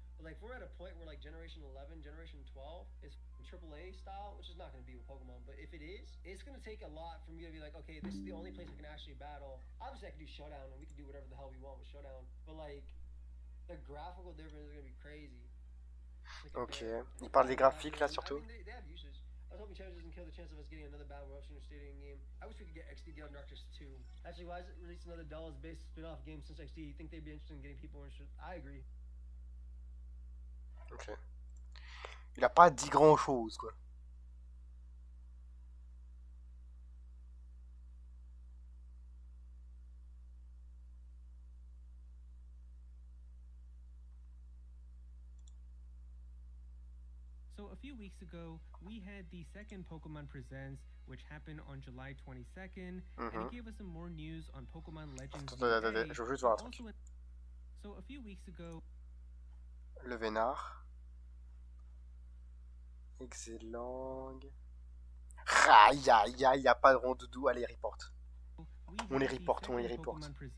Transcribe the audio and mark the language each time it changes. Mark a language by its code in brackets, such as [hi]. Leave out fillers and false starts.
[en] But like if we're at a point where like Generation 11, Generation 12 is AAA style, which is not going to be with Pokemon, but if it is, it's going to take a lot for me to be like, okay, this is the only place I can actually battle. Obviously, I can do Showdown, and we can do whatever the hell we want with Showdown, but like, the graphical difference is going to be crazy. [fr] Ok. Il parle des graphiques là surtout. [en] I mean, they have usage. I was hoping Challenge doesn't kill the chance of us getting another Battle Royale Shooter Stadium game. I wish we could get XD Dial Darkness 2. Actually, why is it released another Dallas-based spin-off game since XD? You think they'd be interested in getting people interested? I agree. Ok. [fr] Il a pas dit grand chose, quoi. [en] So a few weeks ago, we had the second Pokemon Presents, which happened on July 22nd, and it gave us some more news on Pokemon Legends. [fr] Attendez, je veux juste voir un truc. [en] So a few weeks ago, [fr] Le Vénard. Excellent. Aïe, aïe, aïe, y a pas de rondoudou. Allez, report. On les reporte, on les reporte.